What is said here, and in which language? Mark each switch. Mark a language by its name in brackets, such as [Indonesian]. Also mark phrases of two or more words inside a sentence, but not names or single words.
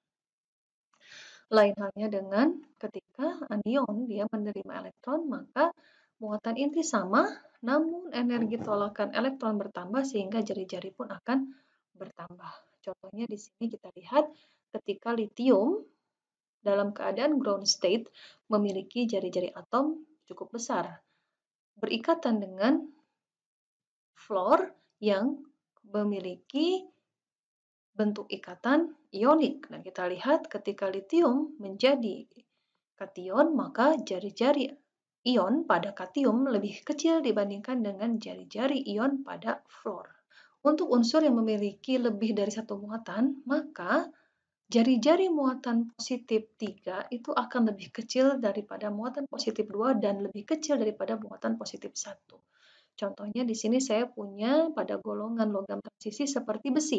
[Indonesian] Lain halnya dengan ketika anion dia menerima elektron, maka muatan inti sama, namun energi tolakan elektron bertambah sehingga jari-jari pun akan bertambah. Contohnya di sini kita lihat ketika litium dalam keadaan ground state memiliki jari-jari atom cukup besar, berikatan dengan fluor yang memiliki bentuk ikatan ionik. Nah, kita lihat ketika litium menjadi kation, maka jari-jari ion pada katium lebih kecil dibandingkan dengan jari-jari ion pada fluor. Untuk unsur yang memiliki lebih dari satu muatan, maka jari-jari muatan positif 3 itu akan lebih kecil daripada muatan positif 2 dan lebih kecil daripada muatan positif 1. Contohnya di sini saya punya pada golongan logam transisi seperti besi.